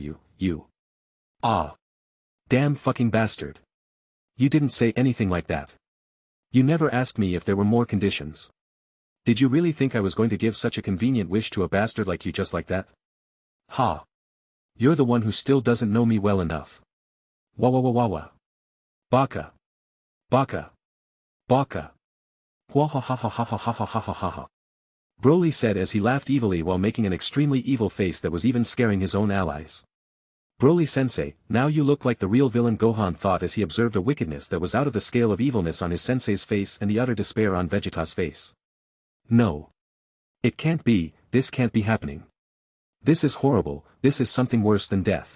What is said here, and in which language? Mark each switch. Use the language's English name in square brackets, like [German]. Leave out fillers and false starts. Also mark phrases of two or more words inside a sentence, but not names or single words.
[English] You. Ah. Damn fucking bastard. You didn't say anything like that. You never asked me if there were more conditions. Did you really think I was going to give such a convenient wish to a bastard like you just like that? Ha. You're the one who still doesn't know me well enough. Wah wah wah wah wah. [Japanese] Baka. Baka. [English] Baka. Wah ha ha ha ha ha ha ha ha ha ha ha. Broly said as he laughed evilly while making an extremely evil face that was even scaring his own allies. Broly-sensei, now you look like the real villain, Gohan thought as he observed a wickedness that was out of the scale of evilness on his sensei's face and the utter despair on Vegeta's face. No. It can't be, this can't be happening. This is horrible, this is something worse than death.